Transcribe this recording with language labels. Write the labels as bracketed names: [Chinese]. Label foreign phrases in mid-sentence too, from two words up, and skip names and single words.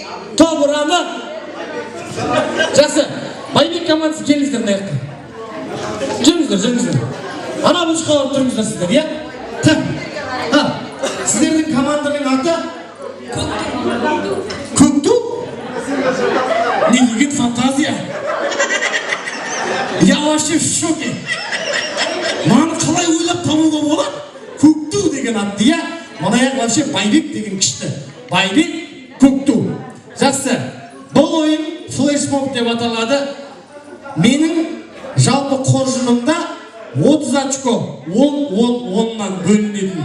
[Kazakh] Топ ұраны. Жақсы. Байбек командасы келіңіздер мына жаққа. Жүріңіздер. Ана бұшқа алып тұрыңыздар сіздер, я? [Russian] Так. [Kazakh] Сіздердің команданың аты Көкту? Не деген фантазия? [Russian] Я вообще в шоке. [Kazakh] Маны қалай ойлап табуға болады? Көкту деген атты, я? Мына вообще Байбек деген күшті. Байбек, Көкту. Жақсы. Бұл ойын флешмоб деп аталады. Менің жалпы қоржынымда 30 очко 10-10-10-нан бөлінетін.